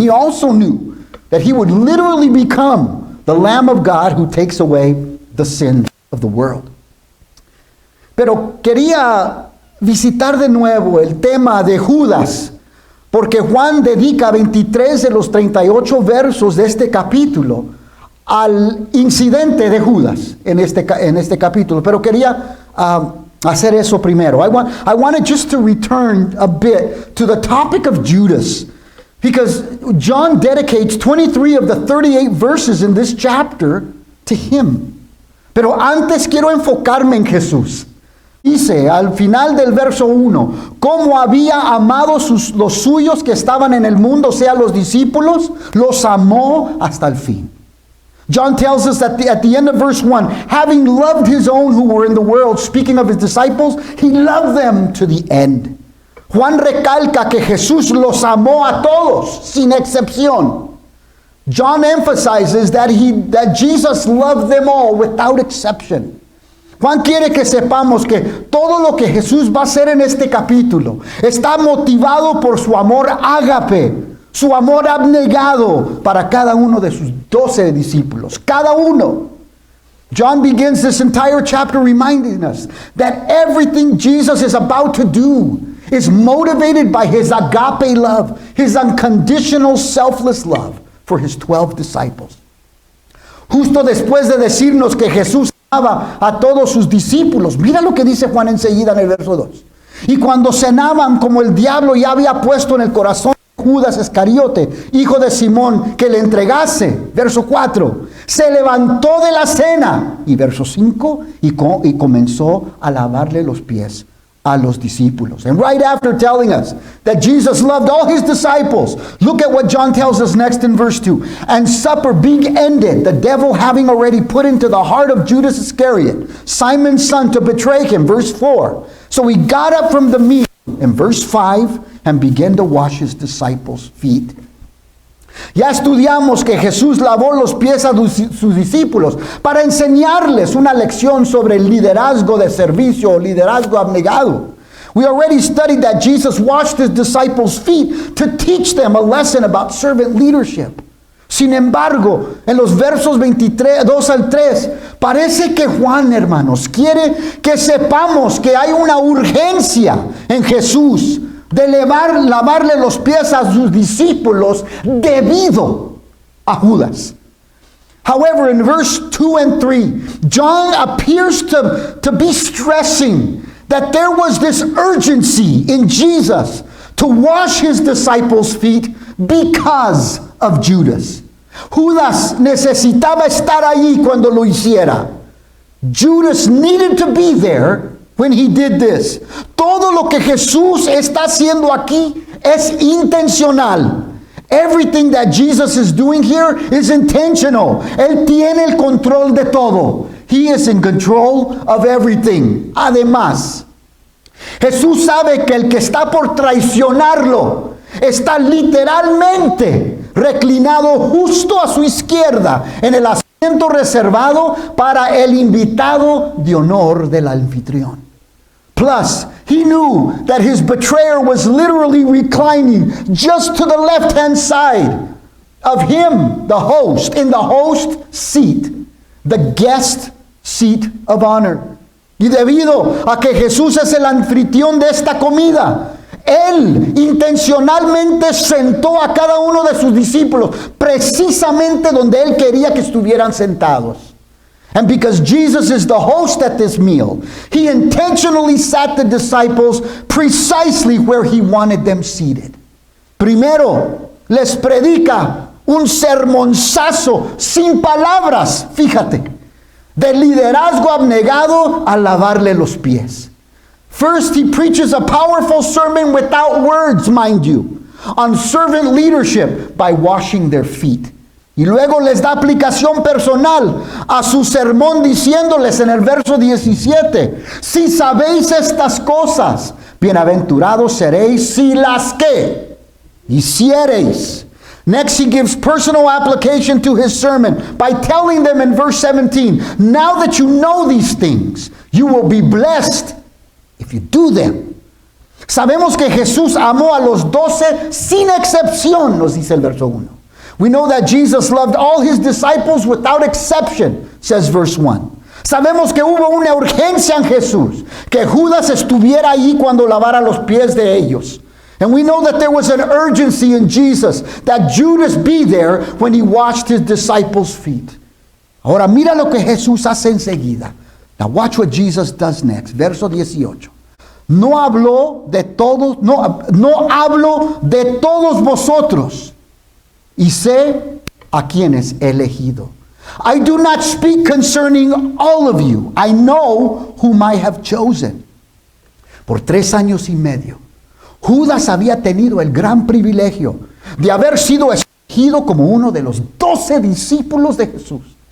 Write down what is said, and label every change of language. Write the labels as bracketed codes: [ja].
[en] And he also knew that he would literally become the Lamb of God who takes away the sin of the world. [es] Pero quería visitar de nuevo el tema de Judas, porque Juan dedica 23 de los 38 versos de este capítulo al incidente de Judas en este capítulo. Pero quería hacer eso primero. [en] I wanted just to return a bit to the topic of Judas, because John dedicates 23 of the 38 verses in this chapter to him. [es] Pero antes quiero enfocarme en Jesús. Dice al final del verso 1, cómo había amado los suyos que estaban en el mundo, o sea, los discípulos, los amó hasta el fin. [en] John tells us that at the end of verse 1, having loved his own who were in the world, speaking of his disciples, he loved them to the end. [es] Juan recalca que Jesús los amó a todos, sin excepción. [en] John emphasizes that Jesus loved them all without exception. [es] Juan quiere que sepamos que todo lo que Jesús va a hacer en este capítulo está motivado por su amor ágape, su amor abnegado para cada uno de sus 12 discípulos, cada uno. [en] John begins this entire chapter reminding us that everything Jesus is about to do is motivated by his agape love, his unconditional, selfless love for his 12 disciples. [es] Justo después de decirnos que Jesús amaba a todos sus discípulos, mira lo que dice Juan enseguida en el verso 2. Y cuando cenaban, como el diablo ya había puesto en el corazón de Judas Iscariote, hijo de Simón, que le entregase, verso 4, se levantó de la cena, y verso 5, y comenzó a lavarle los pies a los discípulos. [en] And right after telling us that Jesus loved all his disciples, look at what John tells us next in verse 2. And supper being ended, the devil having already put into the heart of Judas Iscariot, Simon's son, to betray him, verse 4. So he got up from the meal, in verse 5, and began to wash his disciples' feet. [es] Ya estudiamos que Jesús lavó los pies a sus discípulos para enseñarles una lección sobre el liderazgo de servicio o liderazgo abnegado. [en] We already studied that Jesus washed his disciples' feet to teach them a lesson about servant leadership. [es] Sin embargo, en los versos 2 al 3, parece que Juan, hermanos, quiere que sepamos que hay una urgencia en Jesús de lavarle los pies a sus discípulos debido a Judas. [en] However, in verse 2 and 3, John appears to be stressing that there was this urgency in Jesus to wash his disciples' feet because of Judas. [es] Judas necesitaba estar allí cuando lo hiciera. [en] Judas needed to be there when he did this. [es] Todo lo que Jesús está haciendo aquí es intencional. [en] Everything that Jesus is doing here is intentional. [es] Él tiene el control de todo. [en] He is in control of everything. [es] Además, Jesús sabe que el que está por traicionarlo está literalmente reclinado justo a su izquierda en el asiento reservado para el invitado de honor del anfitrión. [en] Plus, he knew that his betrayer was literally reclining just to the left-hand side of him, the host, in the host seat, the guest seat of honor. [es] Y debido a que Jesús es el anfitrión de esta comida, él intencionalmente sentó a cada uno de sus discípulos precisamente donde él quería que estuvieran sentados. [en] And because Jesus is the host at this meal, he intentionally sat the disciples precisely where he wanted them seated. [es] Primero, les predica un sermonzazo sin palabras, fíjate, de liderazgo abnegado a lavarle los pies. [en] First, he preaches a powerful sermon without words, mind you, on servant leadership by washing their feet. [es] Y luego les da aplicación personal a su sermón diciéndoles en el verso 17, si sabéis estas cosas, bienaventurados seréis si las que hiciereis. [en] Next, he gives personal application to his sermon by telling them in verse 17, now that you know these things, you will be blessed if you do them. [es] Sabemos que Jesús amó a los 12 sin excepción, nos dice el verso 1. [en] We know that Jesus loved all his disciples without exception, says verse 1. [es] Sabemos que hubo una urgencia en Jesús, que Judas estuviera ahí cuando lavara los pies de ellos. [en] And we know that there was an urgency in Jesus, that Judas be there when he washed his disciples' feet. [es] Ahora mira lo que Jesús hace enseguida. [en] Now watch what Jesus does next. [es] Verso 18. No hablo de todos, no hablo de todos vosotros, y sé a quienes he elegido. [en] I do not speak concerning all of you. I know whom I have chosen. [es] Por 3 años y medio, Judas había tenido el gran privilegio de haber sido escogido como uno de los 12 discípulos de Jesús.